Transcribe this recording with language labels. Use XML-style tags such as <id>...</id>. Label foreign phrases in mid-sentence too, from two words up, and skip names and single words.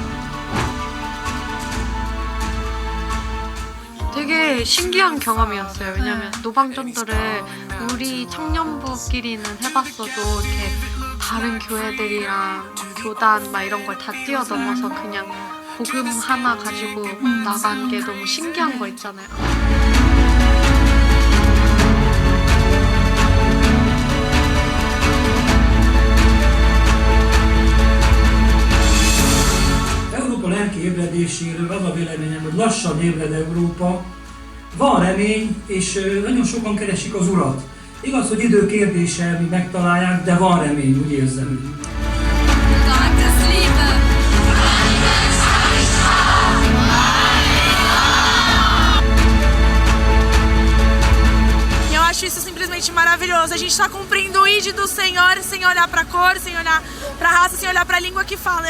<ko>되게 신기한 경험이었어요. 왜냐면 노방전도를 우리 청년부끼리는 해봤어도 이렇게 다른 교회들이랑 교단 막 이런 걸 다 뛰어넘어서 그냥 복음 하나 가지고 나간 게 너무 신기한 거 있잖아요.</ko> <hu>Európa lelki ébredéséről az a véleményem, hogy lassan ébred Európa. Van remény, és nagyon sokan keresik az Urat. Igaz, hogy idő kérdése, mi megtalálják, de van remény, úgy érzem.</hu> <pt>Eu acho isso simplesmente maravilhoso. A gente está cumprindo o ID do Senhor sem olhar para a cor, sem olhar para a raça, sem olhar para a língua que fala.</pt>